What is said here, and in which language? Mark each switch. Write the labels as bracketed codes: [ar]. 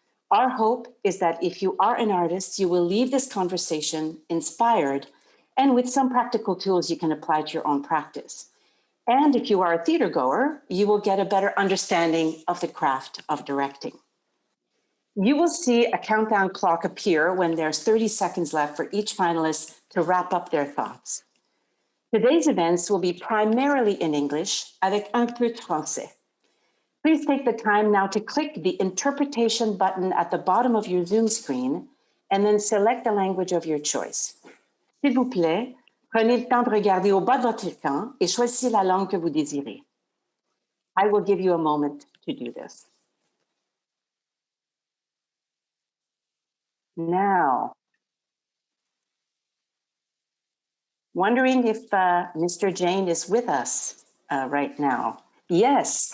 [en] Our hope is that if you are an artist, you will leave this conversation inspired and with some practical tools you can apply to your own practice. And if you are a theater goer, you will get a better understanding of the craft of directing. You will see a countdown clock appear when there's 30 seconds left for each finalist to wrap up their thoughts. Today's events will be primarily in English, [fr] avec un peu de français. [en] Please take the time now to click the interpretation button at the bottom of your Zoom screen and then select the language of your choice. [fr] S'il vous plaît, prenez le temps de regarder au bas de votre écran et choisissez la langue que vous désirez. [en] I will give you a moment to do this. Now, wondering if Mr. Jain is with us right now. Yes.